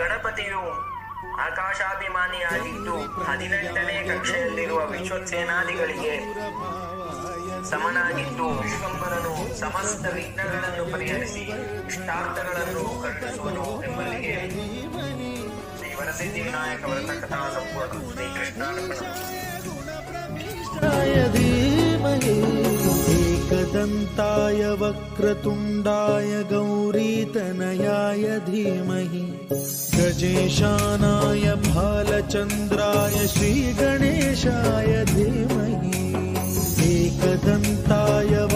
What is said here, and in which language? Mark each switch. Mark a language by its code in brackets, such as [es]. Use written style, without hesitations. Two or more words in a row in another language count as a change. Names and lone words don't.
[kn] ಗಣಪತಿಯು ಆಕಾಶಾಭಿಮಾನಿಯಾಗಿದ್ದು 18ನೇ ಕಕ್ಷೆಯಲ್ಲಿರುವ ವಿಶ್ವಸೇನಾದಿಗಳಿಗೆ ಸಮನಾಗಿದ್ದು ವಿಶ್ವಂಬರನು ಸಮಸ್ತ ವಿಘ್ನಗಳನ್ನು ಪರಿಹರಿಸಿ ಇಷ್ಟಾರ್ಥಗಳನ್ನು ಕರುಣಿಸುವನು ಎಂಬಲ್ಲಿಗೆ ಶ್ರೀ ವರಸಿದ್ಧಿ ವಿನಾಯಕ ವ್ರತ ಕಥಾ ಸಂಪೂರ್ಣ. ಶ್ರೀಕೃಷ್ಣಾರ್ಪಣ. [sa] एकदन्ताय वक्रतुण्डाय गौरीतनयाय धीमहि गजेशानाय भालचन्द्राय श्रीगणेशाय धीमहि एकदन्ताय